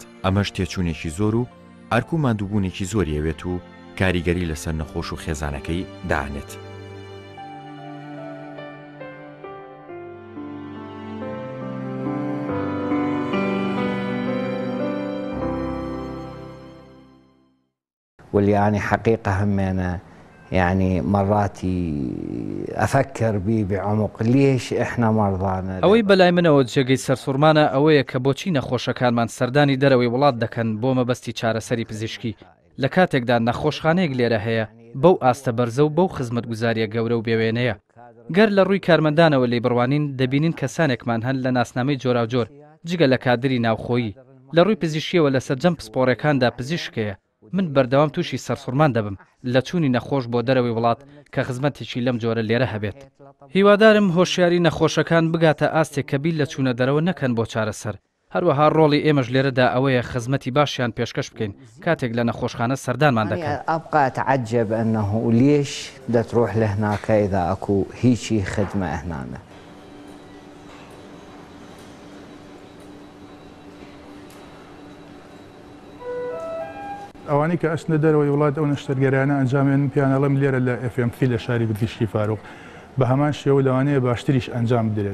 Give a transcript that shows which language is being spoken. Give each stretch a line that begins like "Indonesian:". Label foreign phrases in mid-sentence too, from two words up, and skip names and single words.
Central Kurdish: ئەمەش تێچوونێکی زۆر و ئەرک و ماندووبوونێکی زۆری ئەوێت و کاریگەری لەسەر نەخۆش و خێزانەکەی دانێت.
Arabic: واللي أنا حقيقة همينة يعني مرات أفكر بيه بعمق ليش إحنا مرضانا.
Central Kurdish: ئەوەی بەلای منەوە جێگەی سەرسوورمانە ئەوەیە کە بۆچی نەخۆشەکانمان سەردانی دەرەوەی وڵات دەکەن بۆ مەبەستی چارەسەری پزیشکی. لە کاتێکدا نەخۆشخانەیەک لێرە هەیە بەو ئاستە بەرزە و بەو خزمەتگوزاریە گەورە و بێوێنەیە. گەر لە ڕووی کارمەندانەوە لێ بڕوانین دەبینین کەسانێکمان هەن لە ناسنامەی جۆراوجۆر جگە لە کادری ناوخۆیی. لە ڕووی پزیشکیەوە لە سەرجەم پسپۆڕەکاندا پزیشکەیە. من بەردەوام تووشی سەرسوورمان دەبم لە چوونی نەخۆش بۆ دەرەوەی وڵات کە خزمەتێکی لەم جۆرە لێرە هەبێت. هیوادارم هۆشیاری نەخۆشەکان بگاتە ئاستێک کە بیل لە چوونە دەرەوە نەکەن بۆ چارەسەر. هەروەها ڕۆڵی ئێمەش لێرەدا ئەوەیە خزمەتی باشیان پێشکەش بکەین کاتێک لە نەخۆشخانە سەردانمان دەکەن.
Arabic: أبقى أتعجب أنه ليش دا تروح لهناك إذا أكو هيجي خدمة هنا.
Central Kurdish: ئەوانی کە ئەچنە دەرەوەی وڵات ئەو نەشتەرگەرانە ئەنجامیان پیانەڵم لێرە لە FMC لە شاری پزیشکی فاروق بە هەمان شێوە لەوانەیە باشتریش ئەنجام بدرێت.